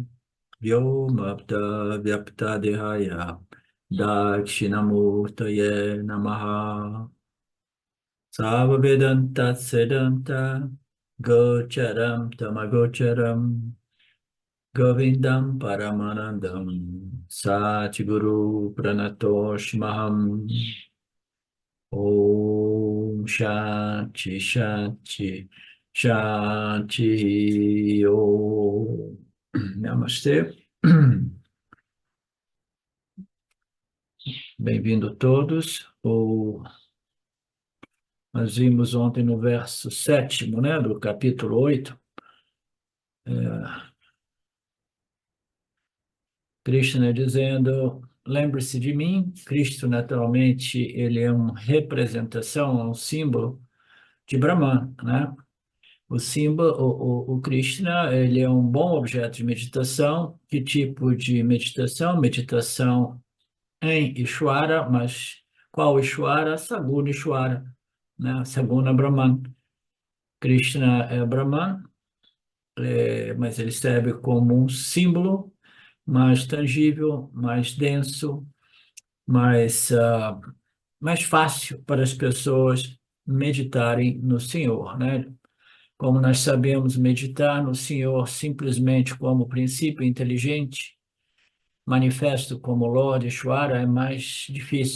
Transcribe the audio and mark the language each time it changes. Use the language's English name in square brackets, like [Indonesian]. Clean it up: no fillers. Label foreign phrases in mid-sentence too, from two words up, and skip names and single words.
[Sanskrit] व्योमाप्त व्याप्त देहाय दक्षिणामूर्तये नमः सव वेदान्त सेदान्त गोचरं तमगोचरं गोविन्दं परमानन्दं सद्गुरु प्रणतोस् महम् ॐ शान्तिः शान्तिः शान्तिः ॐ नमस्ते. [Portuguese] Bem-vindo todos. Nós vimos ontem no verso 7º, né, do capítulo 8, Krishna dizendo, lembre-se de mim. Cristo, naturalmente, ele é uma representação, um símbolo de Brahman, né? O símbolo, o Krishna, ele é um bom objeto de meditação. Que tipo de meditação? Meditação em Ishvara, mas qual Ishvara? Saguna Ishvara, né? Saguna Brahman. Krishna é Brahman, mas ele serve como um símbolo mais tangível, mais denso, mais fácil para as pessoas meditarem no Senhor, né? Como nós sabemos, meditar no Senhor simplesmente como princípio inteligente, manifesto como Lord Ishvara, é mais difícil.